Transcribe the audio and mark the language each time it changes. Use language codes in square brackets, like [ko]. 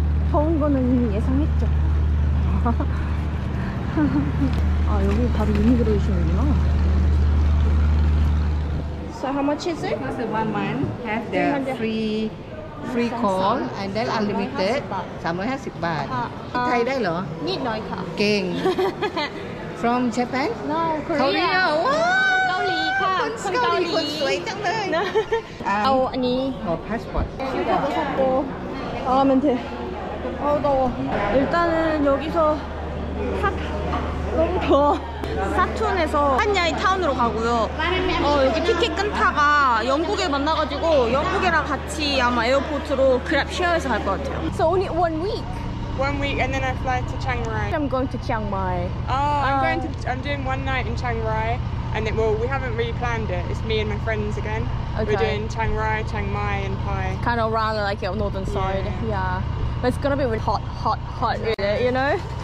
[ko] 더운 거는 이미 예상했죠. 여기 바로 이미그레이션이구나. [en] So how much is it? First 1 month have the free call and then unlimited 350 บาท [th] ไทยได้เหรอ นิดหน่อยค่ะ เก่ง [en] From Japan No, Korea [th] ว้าว เกาหลีค่ะ คนเกาหลีคนสวยจังเลย เอาอันนี้ ขอ passport [ko] 슈퍼도 샀고 나가면 돼. 더워. 일단은 여기서 너무 더워. 사툰에서 한야이 타운으로 가고요. 여기 티켓 끊다가 영국에 만나가지고 영국이랑 같이 아마 에어포트로 그랩 쉐어해서 갈 것 같아요. [en] So only 1 week? 1 week and then I fly to Chiang Rai. I'm going to Chiang Mai. I'm doing 1 night in Chiang Rai And then, well, we haven't really planned it. It's me and my friends again. Okay. We're doing Chiang Rai, Chiang Mai, and Pai. Kind of around like your northern side. Yeah. But it's gonna be really hot with it, you know?